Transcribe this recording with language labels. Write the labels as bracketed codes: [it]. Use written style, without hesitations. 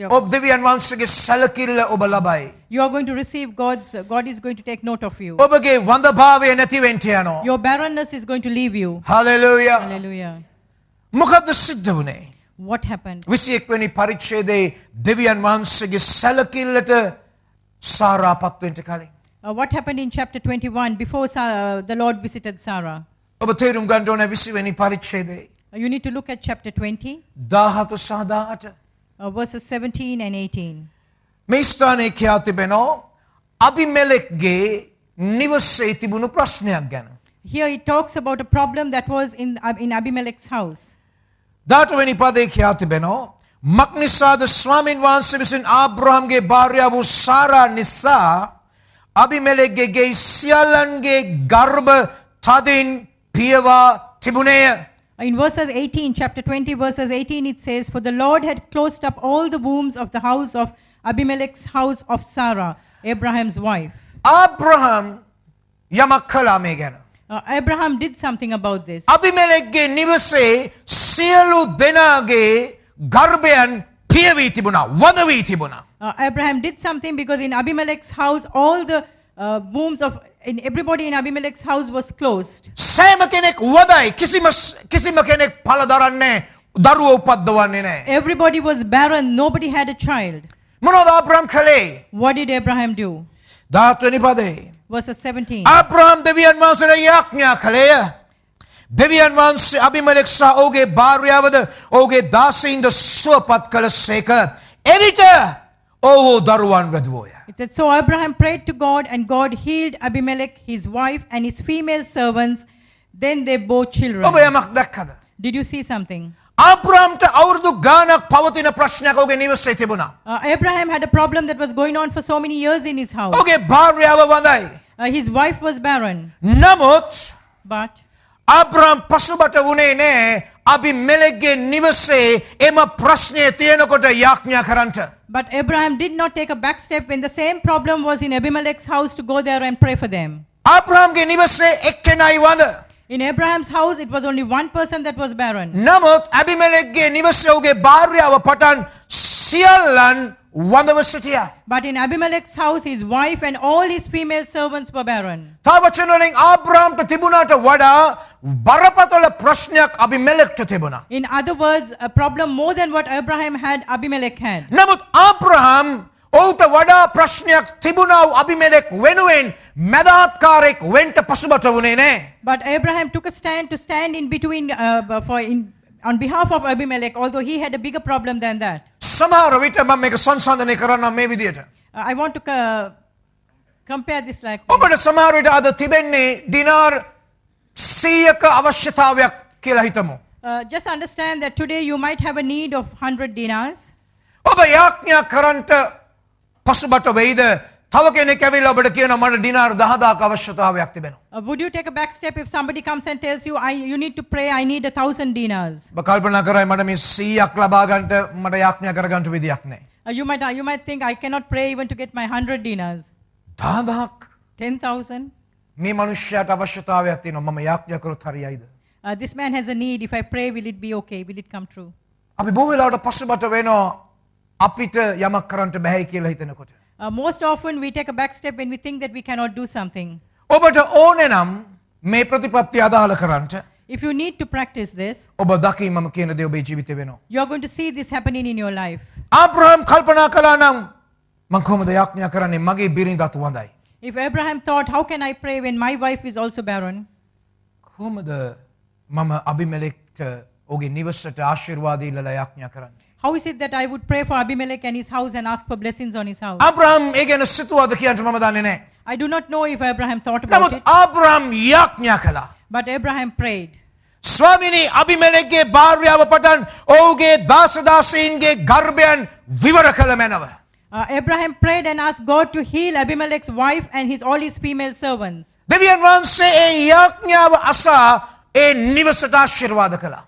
[si] ඔබ දෙවියන් වහන්සේගේ සැලකිල්ල ඔබ ලබයි. [en] You are going to receive God is going to take note of you. [si] ඔබගේ වඳ භාවය නැති වෙන්න යනවා. [en] Your barrenness is going to leave you. Hallelujah. Hallelujah. [si] මොකද්ද සිද්ධ වුනේ? [en] What happened? [si] 21 වෙනි පරිච්ඡේදයේ දෙවියන් වහන්සේගේ සැලකිල්ලට සාරාපත් වෙන්න කලින් [en] What happened in chapter 21 before the Lord visited Sarah? [si] ඔබ තේරුම් ගන්න ඕනේ 20 වෙනි පරිච්ඡේදයේ [en] You need to look at chapter 20, [si] 17 සහ 18 [en] verses 17 and 18. [si] මේ ස්ථානයේ කියා තිබෙනවා අබිමෙලෙක්ගේ නිවසේ තිබුණු ප්‍රශ්නයක් ගැන. [en] Here it talks about a problem that was in Abimelech's house. [si] 18 වෙනි පදයේ කියා තිබෙනවා මක්නිසාද ස්වාමින් වහන්සේ විසින් ආබ්‍රහම්ගේ භාර්යාව වූ සාරා නිසා අබිමෙලෙක්ගේ ගේ සියල්ලන්ගේ ගර්භ තදින් පියවා තිබුණේය. [en] In verses 18, chapter 20, verses 18, it says, For the Lord had closed up all the wombs of the house of Abimelech's house of Sarah, Abraham's wife. [si] ආබ්‍රහම් යමක් කළා මේ ගැන. [en] Abraham did something about this. [si] අබිමෙලෙක්ගේ නිවසේ සියලු දෙනාගේ ගර්භයන් පියවී තිබුණා, වඳ වී තිබුණා. [en] Abraham did something because in Abimelech's house, all the wombs of everybody in Abimelech's house was closed. [si] සෑම කෙනෙක් වදයි, කිසිම කෙනෙක් පළ දරන්නේ දරුවෝ උපද්දවන්නේ නැහැ. [en] Everybody was barren, nobody had a child. [si] මොනවද ආබ්‍රහම් කළේ? [en] What did Abraham do? [si] 17 වෙනි පදේ [en] Verses 17. [si] ආබ්‍රහම් දෙවියන් වහන්සේට යාඥා කළේය. දෙවියන් වහන්සේ අබිමෙලෙක් සහ ඔහුගේ භාර්යාවද ඔහුගේ දාසීන්ද සුවපත් කළසේක. එවිට ඔහු දරුවන් වැදුවෝය. [en] It said, So Abraham prayed to God, and God healed Abimelech, his wife, and his female servants. Then they bore children. [si] ඔබ යමක් දැක්කද? [en] Did you see something? [si] ආබ්‍රහම්ට අවුරුදු ගාණක් පවතින ප්‍රශ්නයක් ඔහුගේ නිවසේ තිබුණා. [en] Abraham had a problem that was going on for so many years in his house. [si] ඔහුගේ භාර්යාව වඳයි. [en] His wife was barren. [si] නමුත් [en] But [si] ආබ්‍රහම් පසුබට වුණේ නැහැ අබිමෙලෙක්ගේ නිවසේ එම ප්‍රශ්නය තියෙනකොට යාඥා කරන්නට. [en] But Abraham did not take a back step when the same problem was in Abimelech's house to go there and pray for them. [si] ආබ්‍රහම්ගේ නිවසේ එක්කෙනයි වඳ. [en] In Abraham's house, it was only one person that was barren. [si] නමුත් අබිමෙලෙක්ගේ නිවසේ ඔහුගේ භාර්යාව පටන් සියල්ලන් වඳව සිටියා. [en] But in Abimelech's house, his wife and all his female servants were barren. [si] තව වචන වලින් ආබ්‍රහම්ට තිබුණාට වඩා බරපතල ප්‍රශ්නයක් අබිමෙලෙක්ට තිබුණා. [en] In other words, a problem more than what Abraham had, Abimelech had. [si] නමුත් ආබ්‍රහම් ඔහුට වඩා ප්‍රශ්නයක් තිබුණා වූ අබිමෙලෙක් වෙනුවෙන් මැදාත්කාරයෙක් වෙන්ට පසුබට වුණේ නෑ. [en] But Abraham took a stand to stand in between on behalf of Abimelech, although he had a bigger problem than that. [si] සමහර විට මම මේක සංසන්දනය කරන්නම් මේ විදියට. [en] I want to compare this like this. [si] ඔබට සමහර විට අද තිබෙන්නේ ඩිනාර් 100ක අවශ්‍යතාවයක් කියලා හිතමු. [en] Just understand that today you might have a need of 100 dinars. [si] ඔබ යාඥා කරන්ට පසුබට වෙයිද? තව කෙනෙක් ඇවිල්ලා ඔබට කියනවා මට ඩිනාර් 10000ක අවශ්‍යතාවයක් තිබෙනවා. [en] Would you take a back step if somebody comes and tells you, you need to pray, I need 1,000 dinars? [si] ඔබ කල්පනා කරයි මට මේ 100ක් ලබා ගන්නට මට යාඥා කරගන්න විදියක් නැහැ. [en] You might think, I cannot pray even to get my 100 dinars. [si] 10000ක් [en] 10,000? [si] මේ මිනිස්යාට අවශ්‍යතාවයක් තියෙනවා මම යාඥා කරොත් හරියයිද? [en] This man has a need. If I pray, will it be okay? Will it come true? [si] අපි බොහෝ වෙලාවට පසුබට වෙනවා අපිට යමක් කරන්න බැහැ කියලා හිතනකොට. [en] Most often we take a back step when we think that we cannot do something. [si] ඔබට ඕනේ නම් මේ ප්‍රතිපත්තිය අදාළ කරන්න [en] If you need to practice this, [si] ඔබ දකි මම කියන දේ ඔබේ ජීවිතේ වෙනවා. [en] you are going to see this happening in your life. [si] ආබ්‍රහම් කල්පනා කළා නම් මම කොහොමද යාඥා කරන්නේ මගේ බිරිඳත් වඳයි. [en] If Abraham thought, how can I pray when my wife is also barren? [si] කොහොමද මම අබිමෙලෙක්ට ඔහුගේ නිවසට ආශිර්වාද ඉල්ලලා යාඥා කරන්නේ? [en] How is it that I would pray for Abimelech and his house and ask for blessings on his house? [si] ආබ්‍රහම් ඒ ගැන සිතුවද කියන්න මම දන්නේ නැහැ. [en] I do not know if Abraham thought about [si] නමුත් [en] it, [si] ආබ්‍රහම් යාඥා කළා. [en] but Abraham prayed. [si] ස්වාමිනී අබිමෙලෙක්ගේ භාර්යාව පටන් ඔහුගේ දාසදාසීන්ගේ ගර්භයන් විවර කළ මැනව. [en] Abraham prayed and asked God to heal Abimelech's wife and all his female servants. [si] දෙවියන් වහන්සේ ඒ යාඥාව අසා ඒ නිවසට ආශිර්වාද කළා.